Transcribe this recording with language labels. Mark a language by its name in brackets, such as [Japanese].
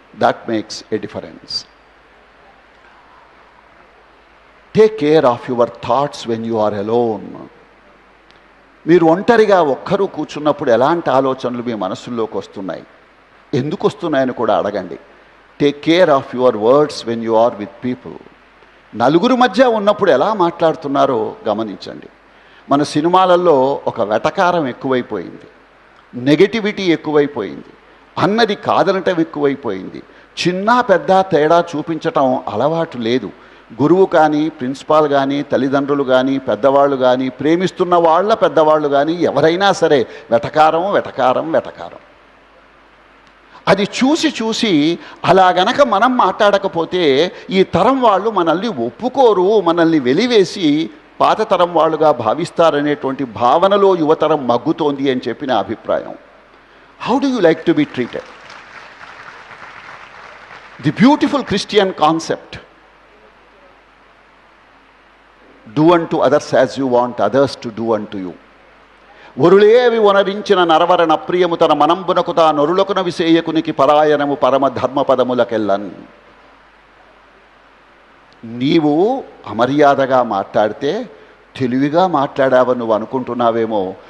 [English] That makes a difference. Take care of your thoughts when you are alone. [Telugu] మీరు ఒంటరిగా ఒక్కరూ కూర్చున్నప్పుడు ఎలాంటి ఆలోచనలు మీ మనసుల్లోకి వస్తున్నాయి, ఎందుకు వస్తున్నాయని కూడా అడగండి. [English] Take care of your words when you are with people. [Telugu] నలుగురు మధ్య ఉన్నప్పుడు ఎలా మాట్లాడుతున్నారో గమనించండి. మన సినిమాలలో ఒక వెటకారం ఎక్కువైపోయింది, నెగటివిటీ ఎక్కువైపోయింది, అన్నది కాదనటం ఎక్కువైపోయింది, చిన్న పెద్ద తేడా చూపించటం అలవాటు లేదు. గురువు కానీ, ప్రిన్సిపాల్ కానీ, తల్లిదండ్రులు కానీ, పెద్దవాళ్ళు కానీ, ప్రేమిస్తున్న వాళ్ళ పెద్దవాళ్ళు కానీ ఎవరైనా సరే వెటకారం వెటకారం వెటకారం. అది చూసి చూసి అలా గనక మనం మాట్లాడకపోతే ఈ తరం వాళ్ళు మనల్ని ఒప్పుకోరు, మనల్ని వెలివేసి పాత తరం వాళ్ళుగా భావిస్తారనేటువంటి భావనలో యువతరం మగ్గుతోంది అని చెప్పి నా అభిప్రాయం. [English] How do you like to be treated? The beautiful Christian concept, do unto others as you want others to do unto you. [Telugu] ఒరులేవి వనరించిన నరవరణ ప్రియము తన మనంబునకు తా నొరులకున విసేయకునికి పరాయణము పరమ ధర్మపదములకెళ్ళన్. నీవు అమర్యాదగా మాట్లాడితే తెలివిగా మాట్లాడావని నువ్వు అనుకుంటున్నావేమో.